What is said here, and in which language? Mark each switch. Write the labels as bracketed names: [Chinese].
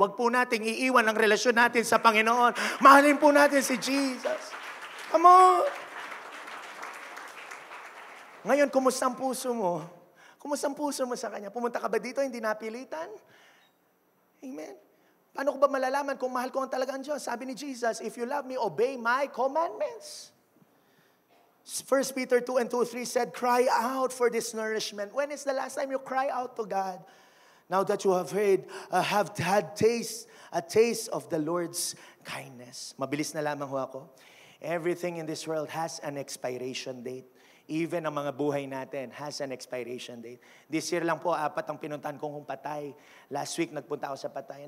[Filipino] Wag po nating iiwan ang relasyon natin sa Panginoon. Mahalin po natin si Jesus. [English] Come on! [Filipino] Ngayon, kumusta ang puso mo? Kumusta ang puso mo sa Kanya? Pumunta ka ba dito, hindi napilitan? Amen. Paano ko ba malalaman kung mahal ko ang talagang Diyos? Sabi ni Jesus, [English] if you love me, obey my commandments. 1 Peter 2:2-3 said, cry out for this nourishment. When is the last time you cry out to God? Now that you have had a taste of the Lord's kindness. [Filipino] Mabilis na lamang ho ako. [English] Everything in this world has an expiration date. [Filipino] Even ang mga buhay natin [English] has an expiration date. This year [Filipino] lang po, 4 ang pinuntahan kong patay. [English] Last week, [Filipino] nagpunta ako sa patay.